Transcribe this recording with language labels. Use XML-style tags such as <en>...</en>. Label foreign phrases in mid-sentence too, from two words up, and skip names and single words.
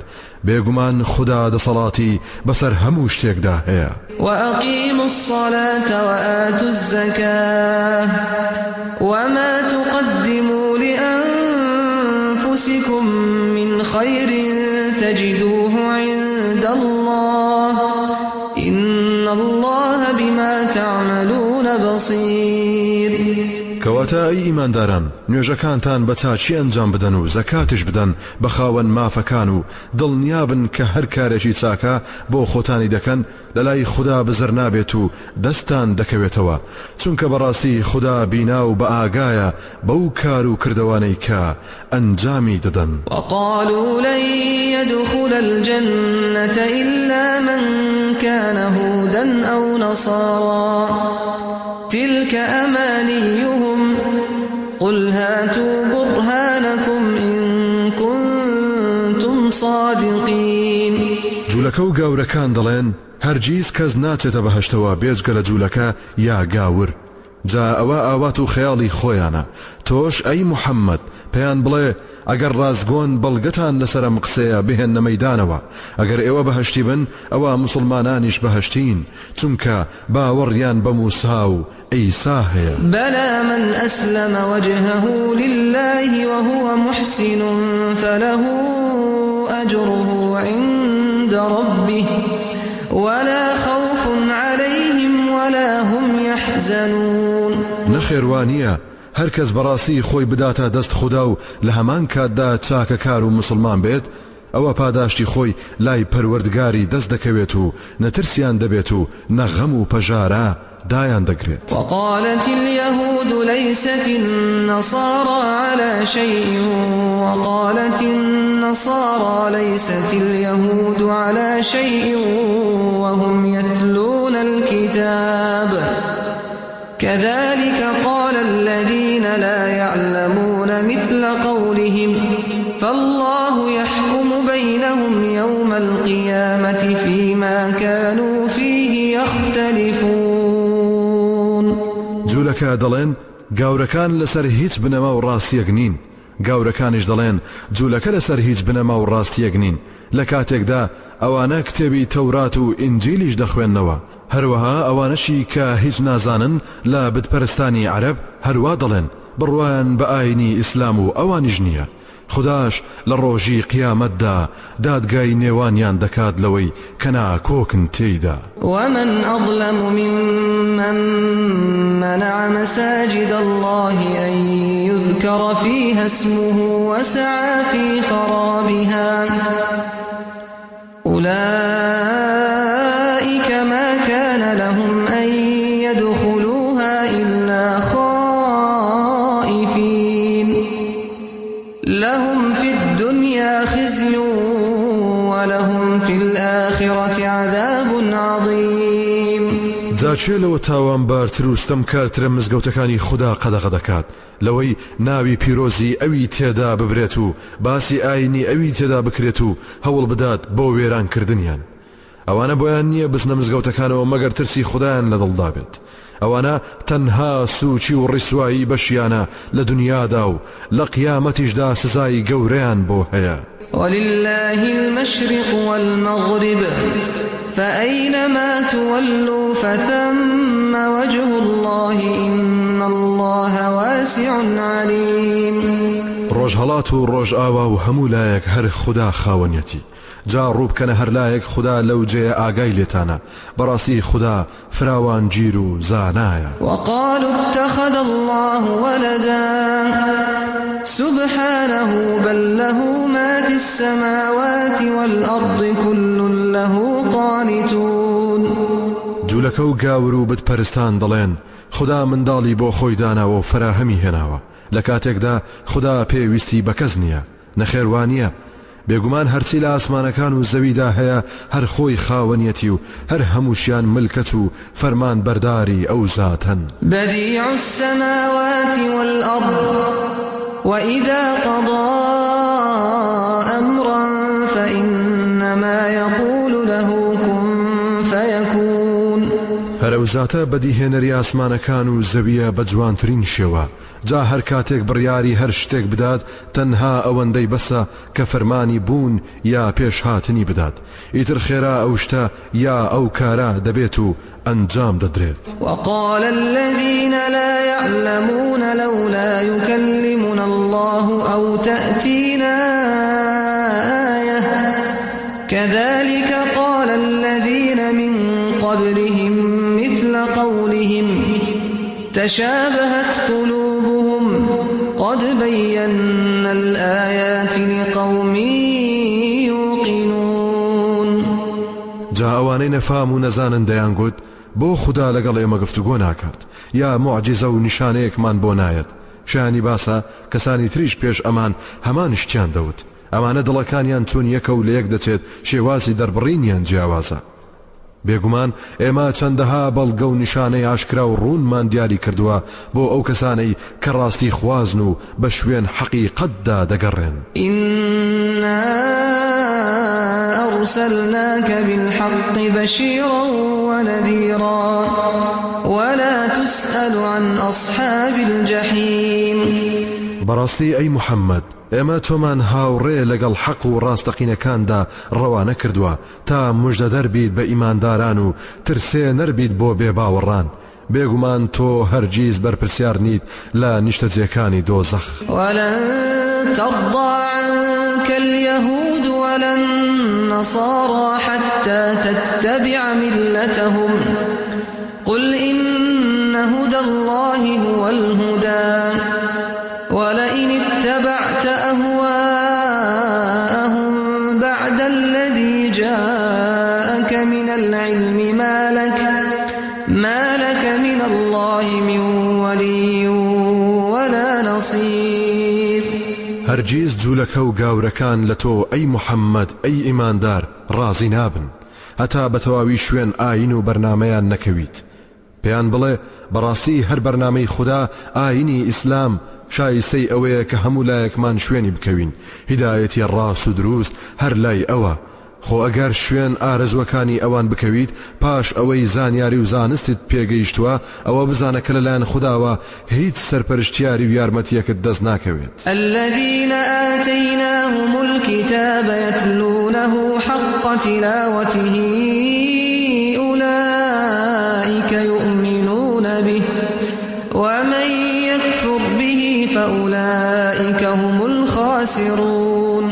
<ckb>بێگومان خوددا دەسەڵاتی بەسەر هەموو شتێکدا هەیە.</ckb> <ar>وأقيموا الصلاة وآتوا الزكاة وما تقدموا لأنفسكم من خير تجدوه عند الله إن الله بما تعملون بصير.</ar> <ckb>کەواتە ئەی ئیمانداران نوێژەکانتان بە چاچی ئەنجام بدەن و زەکاتش بدەن بە خاوەن مافەکان و دڵنیابن کە هەر کارێکی چاکە بۆ خۆتانی دەکەن لەلای خوددا بزر نابێت و دەستان دەکەوێتەوە چونکە بەڕاستی خوددا بینا و بە ئاگایە بەو کار و کردوانەی کە ئەنجامی دەدەن.</ckb> <ar>وقالوا لن يدخل الجنة إلا من كان هودا أو نصارى تلك أمانيهم قل هاتوا برهانكم إن كنتم صادقين.</ar> <ckb>جوولەکە و گاورەکان دەڵێن هەرگیز کەس ناچێتە بەهەشتەوە بێجگە لە جوولەکە یا گاور. جا ئەوە ئاوات و خەیاڵی خۆیانە. تۆش ئەی محەممەد پێیان بڵێ ئەگەر ڕاستگۆن بەڵگەتان لەسەرم قسەیە بهێنە مەیدانەوە ئەگەر ئێوە بەهەشتی بن ئەوە مسلمانانیش بەهەشتین چونکە باوەڕیان بە موسا و عیسا هەیە.</ckb> <ar>بەلى من أسلم وجهه لله وهو محسن فله أجره عند ربه ولا خوف عليهم ولا هم يحزنون.</ar> <ckb>نەخێوانیە هەر کەس بەڕاستی خۆی بداتە دەست خوددا و لە هەمان کاتدا چاکە کار و مسلمان بێت ئەوە پاداشتی خۆی لای پەروەردگاری دەست دەکەوێت و نەترسیان دەبێت و نەغەم و پەژارە دایان دەگرێت.</ckb> <ar>وقالت اليهود ليست النصارى على شيء وقالت النصارى ليست اليهود على شيء وهم يتلون الكتاب كذلك قال الذين لا فالله يحكم بينهم يوم القيامة فيما كانوا فيه يختلفون.</ar> <ckb>جولەکە دەڵێن گاورەکان لەسەر هیچ بنەما و ڕاستیەک نین، گاورەکانیش دەڵێن جوولەکە لەسەر هیچ بنەما و ڕاستیەک نین. لە کاتێکدا ئەوانە کتێبی تەورات و ئینجیلیش دەخوێننەوە، هەروەها ئەوانەشی کە هیچ نازانن لە بتپەرستانی عەرەب هەروە دەڵێن بڕوایان بە ئاینی ئیسلام و ئەوانیش نییە. خداش لە ڕۆژی قیامەتدا دادگای نێوانیان دەکات لەوەی کە ناکۆکن تێیدا.</ckb> <ar>ومن أظلم ممن منع مساجد الله أن يذكر فيها اسمه وسعى في خرابها أولئك ما كان لهم أن يدخلوها إلا خائفين لهم في الدنيا خزي ولهم في الآخرة عذاب عظيم.</ar> <ckb>جاچێ لەوە تاوانبارتر و ستەمکارترە مزگەوتەکانی خوددا قەدەغە دەکات لەوەی ناوی پیرۆزی ئەوی تێدا ببرێت و باسی ئاینی ئەوی تێدا بکرێت و هەوڵ بدات بۆ وێرانکردنیان. ئەوانە بۆیان نییە بزنە مزگەوتەکانەوە مەگەر ترسی خوددایان لەدڵدا بێت. ئەوانە تەنها سوچی و ڕیسوایی بەشیانە لە دنیادا و لە قیامەتیشدا سزای گەورەیان بۆ هەیە.</ckb> <ar>ولله المشرق والمغرب فأينما تولوا فثم وجه الله إن الله واسع عليم.</ar> <ckb>ڕۆژهەڵات و ڕۆژئاوا و هەموو لایەک هەر خوددا خاوەنیەتی. جا ڕووبکەنە هەر لایەک خوددا لەو جێ ئاگای لێتانە، بەڕاستی خوددا فراوان گیر و زانایە.</ckb> <ar>وقالوا اتخذ الله ولدا سبحانه بل له ما في السماوات والأرض كل له قانتون.</ar> <ckb>جوولەکە و گاور و بتپەرستان دەڵێن خوددا منداڵی بۆ خۆی داناوە و فراهەمی هێناوە، لە کاتێکدا خوددا پێویستی بە کەس نییە، نەخێوانیە. بێگومان هەرچی لە ئاسمانەکان و زەویدا هەیە هەر خۆی خاوەنیەتی و هەر هەمووشیان ملکەت و فەرمان بەرداری ئەو زاتن.</ckb> <ar>بديع السماوات والأرض وإذا قضى أمرا فإنما يقول له كن فيكون.</ar> <ckb>هەرەو زاتە بەدیهێنەری ئاسمانەکان و زەویە بە جوانترین شێوە، جا هەر کاتێک بڕیاری هەر شتێک بدات تەنها ئەوەندەی بەسە کە فەرمانی بوون یا پێشهاتنی بدات، ئیتر خێرا ئەو شتە یا ئەو کارە دەبێت و ئەنجام دەدرێت.</ckb> <ar>وقال الذين لا يعلمون لولا يكلمنا الله أو تأتينا آية كذلك قال الذين من قبلهم مثل قولهم تشابهت قلوبهم قد بينا الآيات لقوم يوقنون.</ar> <ckb>جا ئەوانەی نەفام و نەزانن دەیان گوت بۆ خوددا لەگەڵ ئێمە گفتوگۆ ناکات یا معجزە و نیشانەیەکمان بۆ نایەت. شایانی باسە کەسانی تریش پێش ئەمان هەمان شتیان دەوت. ئەمانە دڵەکانیان چون یەکە و لە یەک دەچێت، شێوازی دەربڕینیان جیاوازە. بێگومان ئێمە چەندەها بەڵگە و نیشانەی ئاشکرا و ڕوونمان دیاری کردووە بۆ ئەو کەسانەی کە ڕاستی خوازن و بە شوێن حەقیقەتدا دەگەڕێن.</ckb> <ar>إنا أرسلناك بالحق بشيرا ونذيرا ولا تسأل عن أصحاب الجحيم.</ar> <ckb>بەڕاستی ئەی محەممەد ئێمە تۆمان هاوڕێ لەگەڵ حەق و ڕاستەقینەکاندا ڕەوانە کردووە تا موژدە دەربیت بە ئیمانداران و ترسێ نەربیت بۆ بێباوەڕان. بێگومان تۆ هەرگیز بەرپرسیار نیت لە نیشتەجێکانی دۆزەخ.</ckb> <ar>ولن ترضى عنك اليهود ولا النصارى حتى تتبع ملتهم قل إن هدى الله هو الهدى ولئن اتبعت أهواءهم بعد الذي جاءك من العلم ما لك من الله من ولي ولا نصير.</ar> <ckb>هەرگیز جوولەکە و گاورەکان لە تۆ ئەی محەممەد ئەی ئیماندار ڕازی نابن هەتا بە تەواوی شوێن ئاین و بەرنامەیان نەکەویت. پێیان بڵێ بەڕاستی هەر بەرنامەی خوددا ئاینی ئیسلام شایستەی ئەوەیە کە هەموو لایەکمان شوێنی بکەوین هیدایەتی ڕاست و دروست هەر لای ئەوە خۆ ئەگەر شوێن ئارەزوەکانی ئەوان بکەویت پاش ئەوەی زانیاری و زانستت پێگەیشتووە ئەوە بزانە کە لەلایەن خوداوە هیچ سەرپەرشتیاری و یارمەتیەکت دەست ناکەوێت.</ckb> <ar>الذين آتيناهم الكتاب يتلونه حق تلاوته أولئك يؤمنون به ومن يكفر به فأولئك هم الخاسرون.</ar>